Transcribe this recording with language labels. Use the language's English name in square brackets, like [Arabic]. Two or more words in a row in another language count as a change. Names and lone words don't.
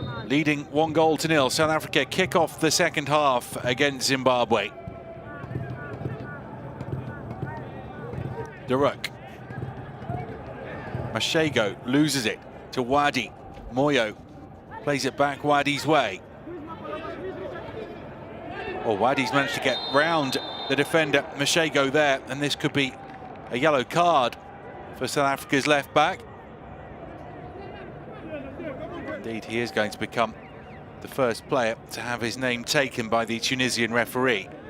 [English] leading 1-0. South Africa kick off the second half against Zimbabwe. Duruk. Mashego loses it to Wadi. Moyo plays it back Wadi's way. Oh, Wadi's managed to get round the defender Mashego there, and this could be a yellow card for South Africa's left back. Indeed, he is going to become the first player to have his name taken by the Tunisian referee.